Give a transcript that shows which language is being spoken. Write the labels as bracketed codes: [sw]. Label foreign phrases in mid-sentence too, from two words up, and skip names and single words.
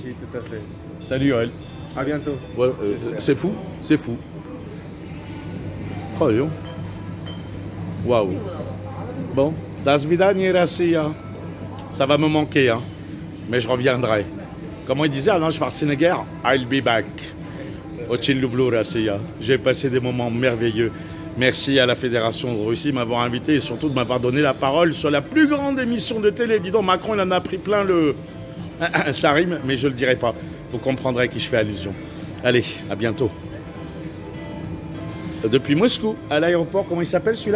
[fr] Tout à fait. Salut Yoël. À bientôt. Ouais, c'est fou, c'est fou. Oh, yo. Waouh. Bon, [ru] до свидания [fr] Russia. Ça va me manquer, hein. Mais je reviendrai. Comment il disait Arnold Schwarzenegger? [en] I'll be back. [ru] Очень люблю Russia. [fr] J'ai passé des moments merveilleux. Merci à la Fédération de Russie de m'avoir invité et surtout de m'avoir donné la parole sur la plus grande émission de télé. Dis donc, Macron, il en a pris plein le... Ça rime, mais je ne le dirai pas. Vous comprendrez à qui je fais allusion. Allez, à bientôt. Depuis Moscou, à l'aéroport, comment il s'appelle celui-là?